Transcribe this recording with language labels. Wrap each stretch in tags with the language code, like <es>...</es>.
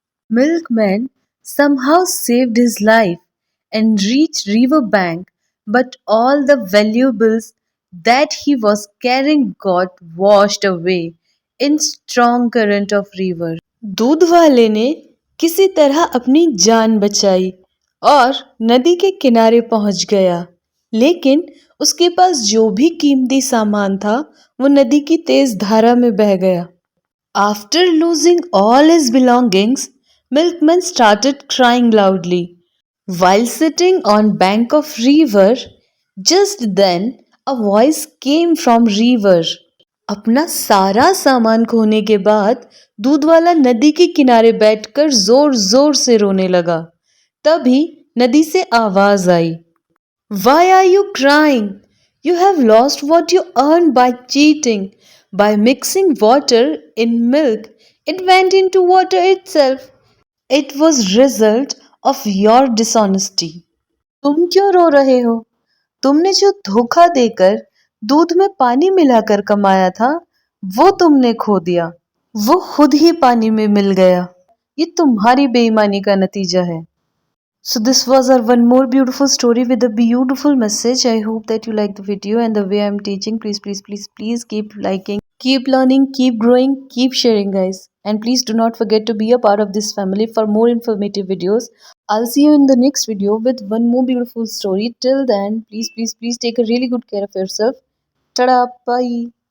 <en>Milkman somehow saved his life and reached river bank, but all the valuables that he was carrying got washed away in strong current of river.</en> <hi>दूध वाले ने किसी तरह अपनी जान बचाई और नदी के किनारे पहुंच गया, लेकिन उसके पास जो भी कीमती सामान था वो नदी की तेज धारा में बह गया।</hi> <en>After losing all his belongings, Milkman started crying loudly. While sitting on bank of river, just then a voice came from river.</en> <hi>अपना सारा सामान खोने के बाद दूध वाला नदी के किनारे बैठकर जोर जोर से रोने लगा। तभी नदी से आवाज आई,</hi> <en>Why are you crying? You have lost what you earned by cheating. By mixing water in milk, it went into water itself. It was result of your dishonesty.</en> <hi>तुम क्यों रो रहे हो? तुमने जो धोखा देकर दूध में पानी मिलाकर कमाया था, वो तुमने खो दिया। वो खुद ही पानी में मिल गया। ये तुम्हारी बेईमानी का नतीजा है।</hi> <en>So this was our one more beautiful story with a beautiful message. I hope that you like the video and the way I'm teaching. Please keep liking, keep learning, keep growing, keep sharing, guys. And please do not forget to be a part of this family for more informative videos. I'll see you in the next video with one more beautiful story. Till then, please take a really good care of yourself. Tada, bye.</en>